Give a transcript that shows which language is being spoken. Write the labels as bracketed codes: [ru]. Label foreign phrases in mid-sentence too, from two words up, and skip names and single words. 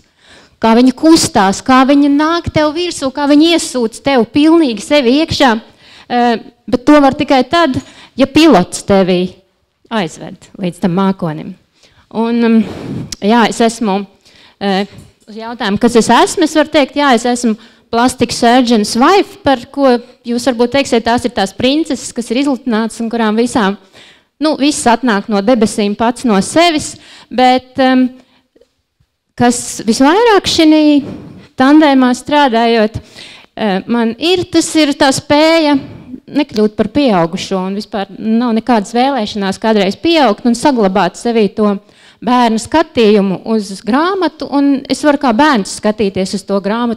[lv] Kā viņa kustās, kā viņa nāk tev virsū, kā viņa iesūc tev pilnīgi sevi iekšā. Bet to var tikai tad, ja pilots tevi aizved līdz tam mākonim. Un jā, es esmu, uz jautājumu, kas es varu teikt, jā, es esmu [en] plastic surgeon's wife, [lv] par ko jūs varbūt teiksiet, tās ir tās princeses, kas ir izlutinātas un kurām visām, viss atnāk no debesīm pats no sevis, bet kas visvairāk šī tandēmā strādājot, tas ir tā spēja nekļūt par pieaugušo un vispār nav nekādas vēlēšanās kādreiz pieaugt un saglabāt sevī to bērnu skatījumu uz grāmatu, un es varu kā bērns skatīties uz to grāmatu.